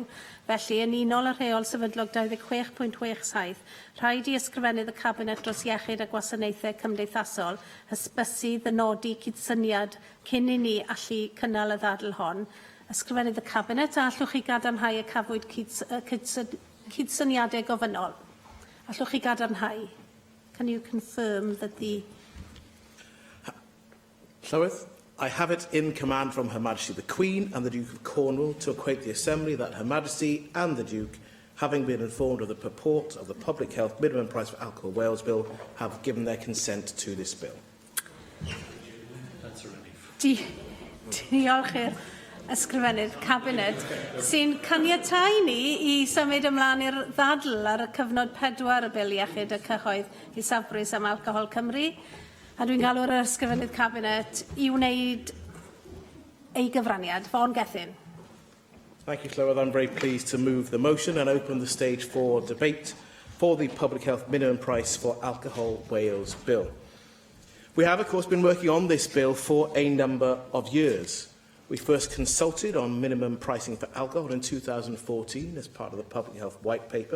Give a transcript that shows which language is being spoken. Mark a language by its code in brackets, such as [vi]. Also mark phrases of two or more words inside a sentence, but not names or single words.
[cy] Felly, yn unol yr rheol sefydlog 26.67, rhaid i ysgrifennydd y Cabinet dros iechyd a gwasanaethau cymdeithasol hysbysu ddynodi cydsyniad cyn i ni allu cynnal y ddadl hon. Ysgrifennydd y Cabinet, a allwch chi gadarnhau y cafwyd cydsyniadau gofynol? Allwch chi gadarnhau? [en] Can you confirm that the... Llywydd, I have it in command from Her Majesty the Queen and the Duke of Cornwall to acquaint the Assembly that Her Majesty and the Duke, having been informed of the purport of the Public Health Minimum Price for Alcohol Wales Bill, have given their consent to this bill. That's a relief. [cy] Diolch i'r ysgrifennydd Cabinet sy'n caniatáu ni i symud ymlaen i'r ddadl ar y cyfnod 4 y bil iechyd y cyhoedd i safbris am alcohol Cymru. A dwi'n galw'r ysgrifennydd Cabinet i wneud ei gyfraniad. Fawn Gethin. [en] Thank you, Llywydd. I'm very pleased to move the motion and open the stage for debate for the Public Health Minimum Price for Alcohol Wales Bill. We have, of course, been working on this bill for a number of years. We first consulted on minimum pricing for alcohol in 2014 as part of the Public Health White Paper.